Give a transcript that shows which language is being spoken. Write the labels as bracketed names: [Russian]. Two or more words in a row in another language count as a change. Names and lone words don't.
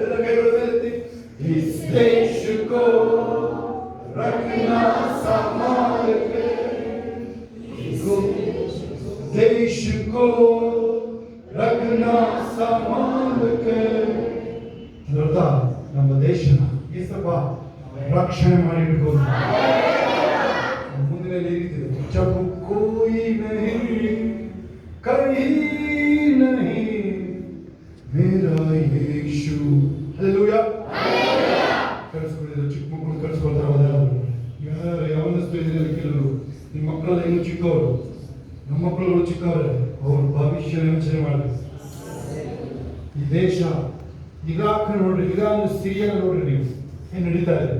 [Hindi] इस देश को रखना संभाल के, इस देश को रखना संभाल के. [Kannada] ನಮ್ಮ ದೇಶನ ಏಸಪ್ಪ ರಕ್ಷಣೆ ಮಾಡಿಟ್ಕೊಂಡು ಮುಂದಿನ ರೀತಿದೆ. [Hindi] जब कोई नहीं कहीं नहीं मेरा यीशु. हालेलೂಯಾ. [Kannada] ಕರೆಸ್ಕೊಂಡಿರೋ ಚಿಕ್ಕ ಮಕ್ಕಳು ಕರೆಸ್ಕೊಳ್ತಾರೆ. ಯಾರು ಯಾವನಷ್ಟು ಇದರಲ್ಲಿ ಕೆಲವರು ನಿಮ್ಮ ಮಕ್ಕಳೆಲ್ಲ ಇನ್ನೂ ಚಿಕ್ಕವರು, ನಮ್ಮ ಮಕ್ಕಳುಗಳು ಚಿಕ್ಕವರೇ, ಅವರು ಭವಿಷ್ಯ ಯೋಚನೆ ಮಾಡಬೇಕು. ಈ ದೇಶ ಇರಾಕ್ ನೋಡ್ರಿ, ಇರಾನ್, ಸಿರಿಯಾ ನೋಡ್ರಿ, ನೀವು ಏನು ನಡೀತಾ ಇದೆ.